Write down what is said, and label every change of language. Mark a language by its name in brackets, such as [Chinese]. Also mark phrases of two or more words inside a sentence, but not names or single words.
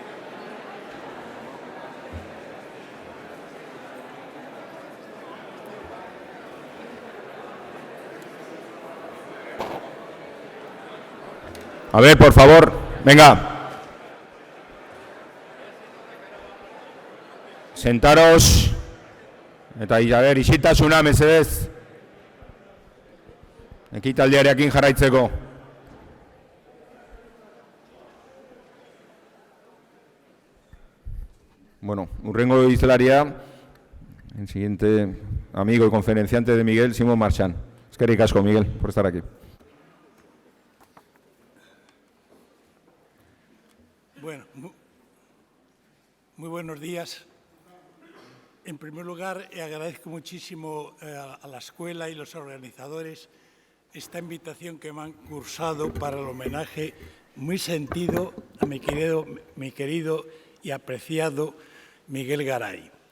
[Spanish] A ver, por favor, venga. Sentaros. [Basque] Eta a isiltasuna mesedez. Ekitaldiarekin jarraitzeko. Bueno, hurrengo hizlaria, [Spanish] el siguiente amigo y conferenciante de Miguel, Simón Marchán. [Basque] Eskerrik asko, [Spanish] Miguel, por estar aquí. Bueno, muy buenos días. En primer lugar, agradezco muchísimo a la escuela y los organizadores esta invitación que me han cursado para el homenaje muy sentido a mi querido y apreciado Miguel Garay.